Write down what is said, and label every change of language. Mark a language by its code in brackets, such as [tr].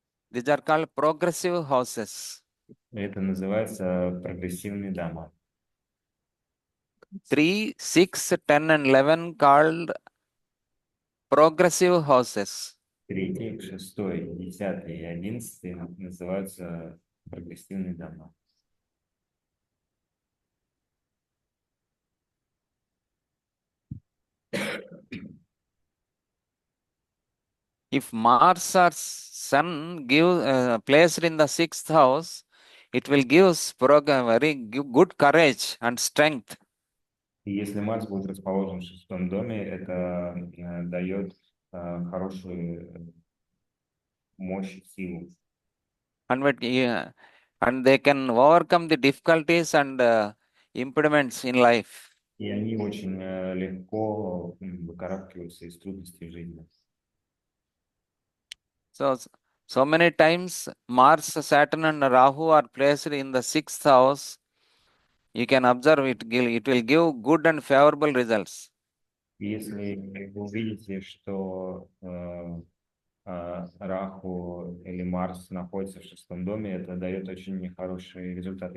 [en] These are called progressive houses. [ru] Это называется прогрессивные дома. [en] 3, 6, 10, and 11 called progressive houses. [ru] Третий, шестой, десятый и 11 называются прогрессивные дома. [en] If Mars or Sun placed in the sixth house, it will give good courage and strength. [ru] И если Марс будет расположен в шестом доме, это дает хорошую мощь, силу. [en] And they can overcome the difficulties and impediments in life. [ru] И они очень легко выкарабкиваются из трудностей жизни. [en] So many times Mars, Saturn, and Rahu are placed in the sixth house. You can observe it will give good and favorable results. [ru] Если вы увидите, что Раху или Марс находится в шестом доме, это дает очень хороший результат.